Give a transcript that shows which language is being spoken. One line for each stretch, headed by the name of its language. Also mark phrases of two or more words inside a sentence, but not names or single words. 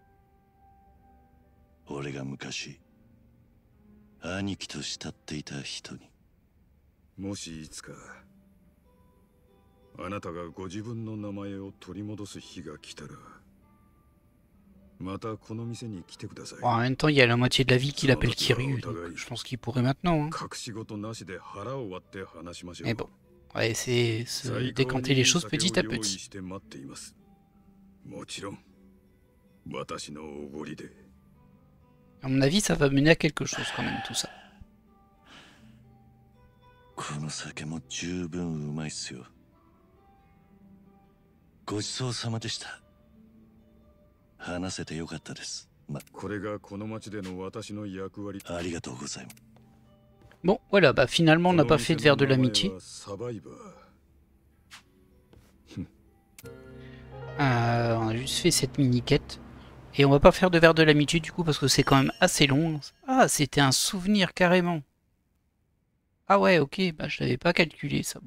Japanese: 俺が昔兄貴と慕っていた人に。もしいつかあなたがご自分の名前を取り戻す日が来たら、またこの店に来てください。
French: Bon, en même temps, il y a la moitié de la vie qu'il appelle Kiryu, donc je pense qu'il pourrait maintenant. Hein.
Japanese: 隠し事なしで腹を割って話しましょう。
French: Mais bon, on va essayer de se décanter les choses petit à petit.
Japanese: して待っています。もちろん私のおごりで。
French: À mon avis, ça va mener à quelque chose quand même, tout ça.
Japanese: この酒も十分うまいっすよ。ごちそうさまでした。話せてよかったです。これがこの町での私の役割。ありがとうございます。
French: Bon, voilà, bah finalement, on n'a pas fait de verre de l'amitié. On a juste fait cette mini-quête. Et on va pas faire de verre de l'amitié du coup parce que c'est quand même assez long. Ah, c'était un souvenir carrément. Ah ouais, ok, bah je l'avais pas calculé ça.